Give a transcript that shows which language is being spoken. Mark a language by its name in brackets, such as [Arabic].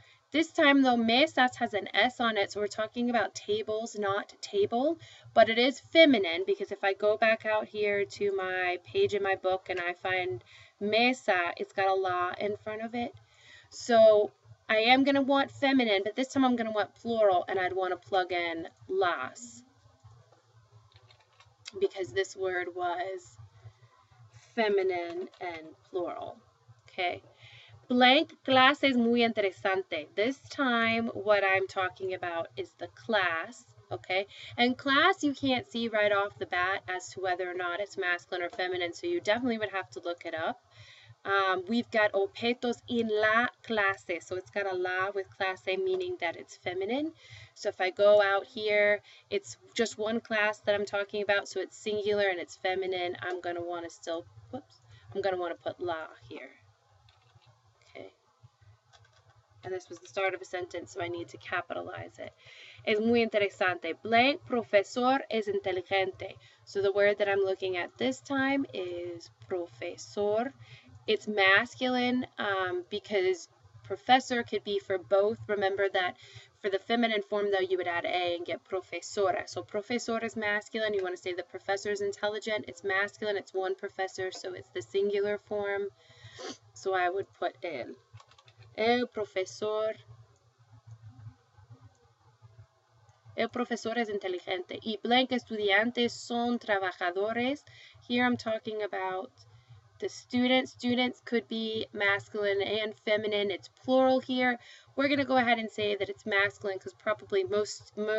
[English] This time, though, mesas has an S on it, so we're talking about tables, not table, but it is feminine because if I go back out here to my page in my book and I find mesa, it's got a la in front of it. So I am going to want feminine, but this time I'm going to want plural, and I'd want to plug in las because this word was feminine and plural. Okay. [Spanish] Blank clase es muy interesante. [English] This time, what I'm talking about is the class, okay? And class, you can't see right off the bat as to whether or not it's masculine or feminine, so you definitely would have to look it up. We've got objetos en la clase, so it's got a la with clase, meaning that it's feminine. So if I go out here, it's just one class that I'm talking about, so it's singular and it's feminine. I'm going to want to still, I'm going to want to put la here. And this was the start of a sentence, so I need to capitalize it. [Spanish] Es muy interesante. Blank profesor es inteligente. [English] So the word that I'm looking at this time is profesor. It's masculine because professor could be for both. Remember that for the feminine form, though, you would add a and get profesora. So profesor is masculine. You want to say the professor is intelligent. It's masculine. It's one professor, so it's the singular form. So I would put el. [Spanish] El profesor es inteligente. Y blank estudiantes son trabajadores. [English] Here I'm talking about the students. Students could be masculine and feminine. It's plural here. We're going to go ahead and say that it's masculine because probably most